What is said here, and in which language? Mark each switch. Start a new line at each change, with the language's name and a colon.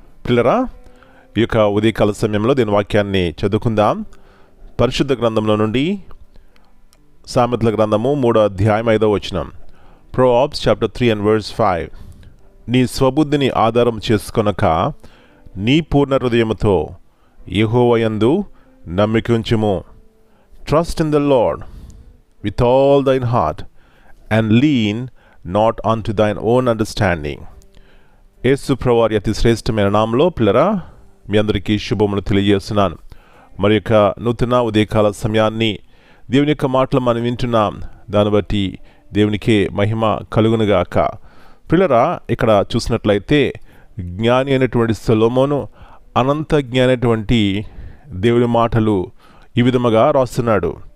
Telugu: పిల్లరా, ఈ యొక్క ఉదయకాల సమయంలో దీని వాక్యాన్ని చదువుకుందాం. పరిశుద్ధ గ్రంథంలో నుండి సామెతల గ్రంథము 3వ అధ్యాయం 5వ వచనం.
English: Proverbs chapter 3 and verse 5.
Telugu: నీ స్వబుద్ధిని ఆధారం చేసుకొనక నీ పూర్ణ హృదయముతో యెహోవాయందు నమ్మిక ఉంచుము.
English: Trust in the Lord with all thine heart and lean not unto thine own understanding.
Telugu: యేసు ప్రభువారి అతి శ్రేష్టమైన నామములో పిల్లరా మీ అందరికీ శుభములు తెలియజేస్తున్నాను. మరి యొక్క నూతన ఉదయకాల సమయాన్ని దేవుని యొక్క మాటలు మనం వింటున్నాం. దాన్ని బట్టి దేవునికే మహిమ కలుగునుగాక. పిల్లరా, ఇక్కడ చూసినట్లయితే జ్ఞాని అయినటువంటి సొలొమోను అనంత జ్ఞాని అయినటువంటి దేవుని మాటలు ఈ విధముగా రాస్తున్నాడు.